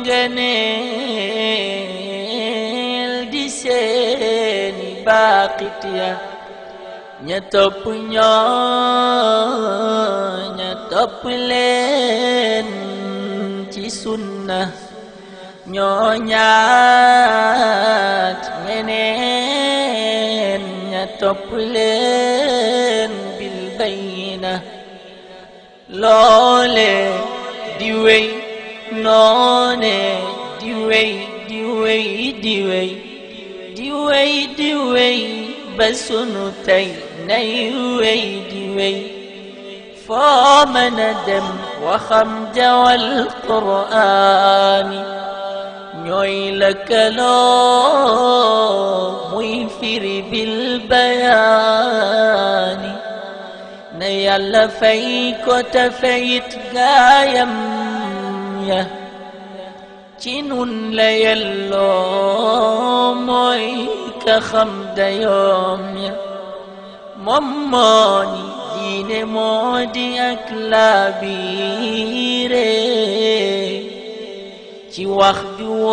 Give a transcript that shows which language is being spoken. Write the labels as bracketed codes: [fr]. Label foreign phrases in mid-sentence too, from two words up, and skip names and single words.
[wo] ngëneel di seeni baaqit ya ña topp ña topp leen ci sunna ñoo ñaat ñeneen ña topp leen bil bayna loole di wey noone di wey di wey di wey di wey di wey ba sunu tey nay wey di wey foo mën a dem waxam jawal Qur'aani ñooy lëkkaloo muy firi bil bayaani na Yàlla fay ko te fayit gaayam ya ci nun la yelloo mooy ka xam dayoom ya moom moo ni diine moo di ak laabiire ci wax ju